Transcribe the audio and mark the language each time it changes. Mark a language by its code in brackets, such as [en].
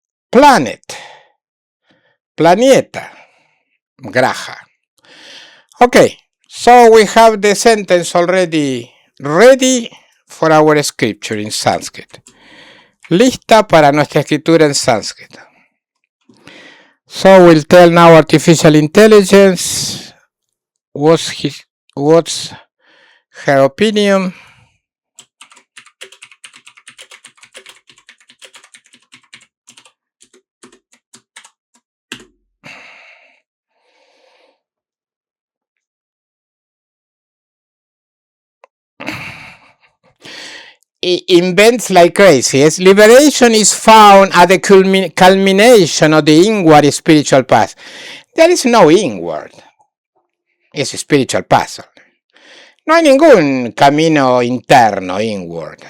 [en] Planet. Planeta. Graha. Okay, so we have the sentence already ready for our scripture in Sanskrit. [es] Lista para nuestra escritura en Sanskrit. [en] So we'll tell now artificial intelligence what's Her opinion. Invents like crazy. Yes? Liberation is found at the culmination of the inward spiritual path. There is no inward. Es spiritual path. [es] No hay ningún camino interno, inward.